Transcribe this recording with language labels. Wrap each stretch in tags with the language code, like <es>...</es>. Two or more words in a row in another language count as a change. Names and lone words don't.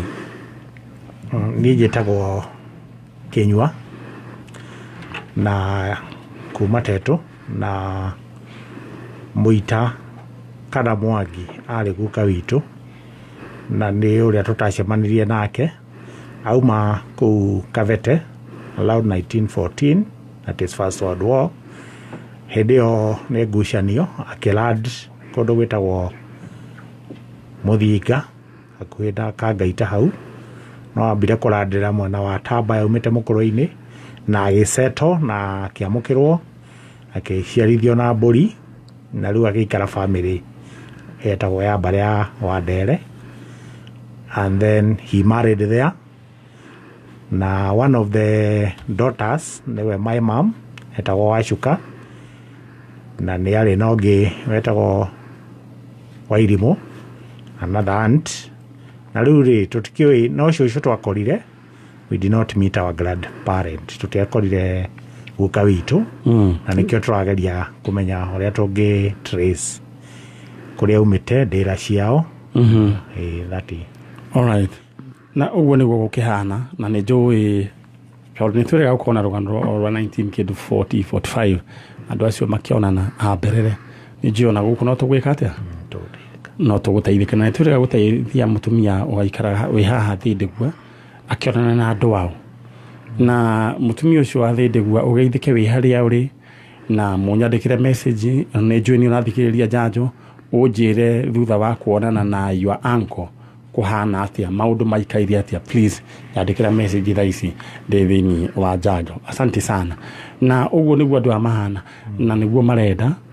<ki>njĩtagwo Kinyua na kuma Tetu na Mũita kana Mwangi arĩ guka witũ na nĩ ũrĩa tũtacemanirie nake auma kũu Kavete</ki> <en>around 1914 at his first world war</en> <ki>hĩndĩ ĩyo nĩ ngucanio akĩland kũndũ gwĩtagwo Mũthinga hakuhĩ na Kangaita hau no ambire kũlandĩra mwena wa Tamba yaumĩte Mũkũrũ-inĩ na agĩceto na akĩamũkĩrwo akĩciarithio na mbũri na rĩu agĩikara family etagwo ya mbarĩ ya Wandere</ki> <en>and then he married there na one of the daughters nĩwe my mom etagwo Wacuka</en> <ki>na nĩ arĩ na ũngĩ wetagwo Wairimũ</ki> <en>another aunt</en> <ki>na rĩu rĩ tũtikĩũĩ no cũcũ twakorire</ki> <en>we did not meet our grandparent</en> <ki>tũtiakorire guka witũ na nĩkĩo tũrageria kũmenya ũrĩa tũngĩ trace kũrĩa umĩte ndĩra ciao</ki> <en>that is all right</en> <ki>na uguo nĩguo gũkĩhana na nĩ njũĩ tondũ nĩ twĩrĩga gũkorwo na rũgano rwa 1945 andũ acio makĩonana amberere nĩ njĩona gũkũ no tũgwĩka atĩa no tũgũteithĩka na nĩ twĩrĩga gũteithia mũtumia ũgaikara wĩ haha Thĩndĩgua akĩonana na andũ ao na mũtumia ũcio wa Thĩndĩgua ũgeithĩke wĩ harĩa ũrĩ na mũnyandĩkĩre message nĩ njũĩ nĩ ũrathikĩrĩria Njanjo ũnjĩre thutha wa kuonana na</ki> <en>your uncle</en> <ki>kuhana atia maundu maikaire atia please yandikira message thaa ici ndithini wa Njanjo</ki> <sw>asante sana</sw> <ki>na uguo niguo andu amahana na niguo marenda</ki>